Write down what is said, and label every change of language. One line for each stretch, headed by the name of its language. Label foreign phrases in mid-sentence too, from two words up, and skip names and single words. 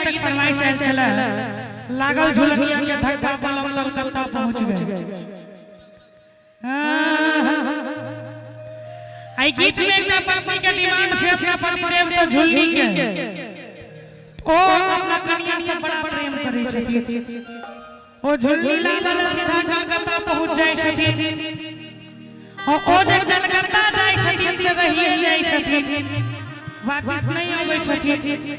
Maithili: फरमाइश आयल छला लागल झुलनिया के धक्का पलम कलकत्ता पहुंच गए। आई गीत में एकटा पत्नी के डिमांड छै अपना पति देव से झुलनी के ओ अपना कन्या से बड़ा प्रेम करै छथिन। ओ झुलनी लागल सीधा कलकत्ता पहुंच जाय छथिन। ओ जे कलकत्ता जाय छथिन से रहिए जाय छथिन, वापस नहीं आबै छथिन।